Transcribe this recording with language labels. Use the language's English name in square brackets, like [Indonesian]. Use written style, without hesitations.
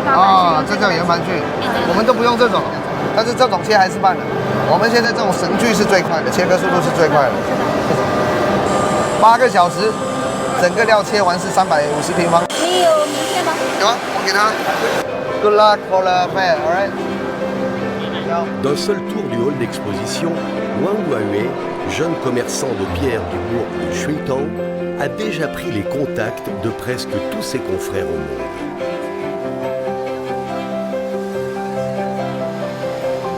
[Chinese] 哦，这叫圆盘锯，我们都不用这种，但是这种切还是慢的。我们现在这种神锯是最快的，切割速度是最快的。8个小时，整个料切完是350平方。你有名片吗？有啊，我给他。 [English] Good luck for the fair, alright? [French] D'un seul tour du hall d'exposition, Wang Huawei, jeune commerçant de pierre du bourg de Shuitao, a déjà pris les contacts de presque tous ses confrères au monde.